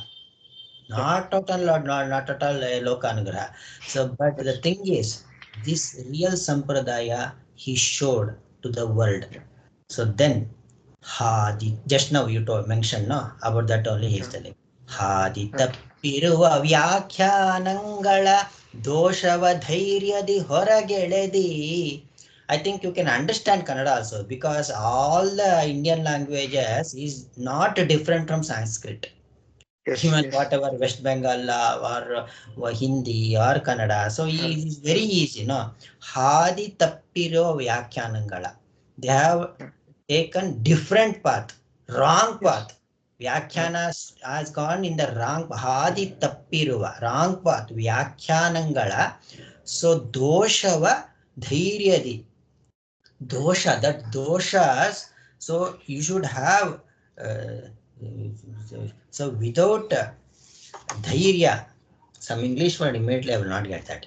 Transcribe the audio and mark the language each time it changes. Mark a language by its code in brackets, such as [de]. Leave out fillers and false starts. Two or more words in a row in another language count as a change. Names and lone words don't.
[en] Yeah. Not at all a Lokanugraha. So, but the Yes. thing is, this real Sampradaya he showed to the world. So then, just now you mentioned no about that only he is Yeah. telling. Hadi Yeah. [kn] ತಪ್ಪಿರುವ ವ್ಯಾಖ್ಯಾನಗಳ ದೋಷವ ಧೈರ್ಯದಿ ಹೊರಗೆಳೆದಿ. [en] I think you can understand Kannada also, because all the Indian languages is not different from Sanskrit. Yes, Even yes. whatever West Bengal or Hindi or Kannada. So it is very easy, no? [kn] ಹಾದಿ ತಪ್ಪಿರುವ ವ್ಯಾಖ್ಯಾನಗಳ. [en] They have taken different path, wrong Yes. path. Vyakhyana has gone in the wrong [kn] ಹಾದಿ ತಪ್ಪಿರುವ, [en] wrong path. [kn] Vyakhyanangala. So ದೋಷವ ಧೈರ್ಯದಿ. [en] Dosha, that doshas, so you should have so without dhairya, some English word immediately I will not get that.